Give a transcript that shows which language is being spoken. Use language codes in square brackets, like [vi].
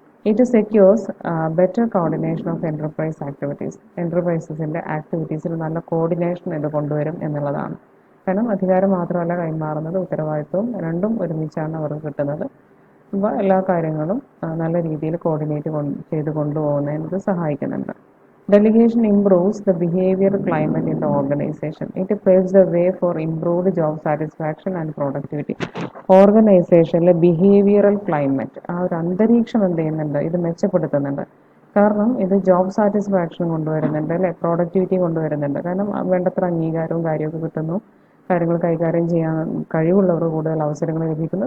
[en] It secures better coordination of enterprise activities. [ml] എൻ്റർപ്രൈസസിൻ്റെ ആക്ടിവിറ്റീസിൽ നല്ല coordination ഇത് കൊണ്ടുവരും എന്നുള്ളതാണ്. കാരണം അധികാരം മാത്രമല്ല കൈമാറുന്നത്, ഉത്തരവാദിത്വവും രണ്ടും ഒരുമിച്ചാണ് അവർക്ക് കിട്ടുന്നത്. അപ്പോൾ എല്ലാ കാര്യങ്ങളും നല്ല രീതിയിൽ കോർഡിനേറ്റ് ചെയ്ത് കൊണ്ടുപോകുന്നതിന് ഇത് സഹായിക്കുന്നുണ്ട്. [en] Delegation improves the behavioral climate in the organization. It paves the way for improved job satisfaction and productivity. [ml] ഓർഗനൈസേഷനിലെ ബിഹേവിയറൽ ക്ലൈമറ്റ്, ആ ഒരു അന്തരീക്ഷം എന്ത് ചെയ്യുന്നുണ്ട്, ഇത് മെച്ചപ്പെടുത്തുന്നുണ്ട്. കാരണം ഇത് ജോബ് സാറ്റിസ്ഫാക്ഷൻ കൊണ്ടുവരുന്നുണ്ട്, അല്ലെ, പ്രൊഡക്ടിവിറ്റി കൊണ്ടുവരുന്നുണ്ട്. കാരണം വേണ്ടത്ര അംഗീകാരവും കാര്യമൊക്കെ കിട്ടുന്നു, കാര്യങ്ങൾ കൈകാര്യം ചെയ്യാൻ കഴിവുള്ളവർ കൂടുതൽ അവസരങ്ങൾ ലഭിക്കുന്നു.